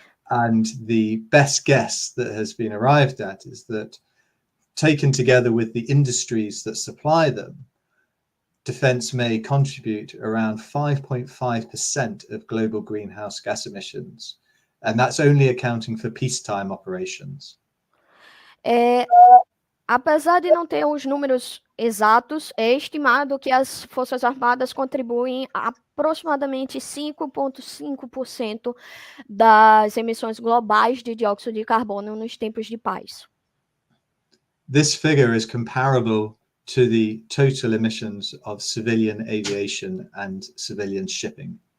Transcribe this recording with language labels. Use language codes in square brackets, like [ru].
[en] And the best guess that has been arrived at is that, taken together with the industries that supply them, defense may contribute around 5.5% of global greenhouse gas emissions. And that's only accounting for peacetime operations. [pt] Apesar de não ter os números exatos, é estimado que as Forças Armadas contribuem a aproximadamente 5,5% das emissões globais de dióxido de carbono nos tempos de paz. [en] This figure is comparable to the total emissions of civilian aviation and civilian shipping.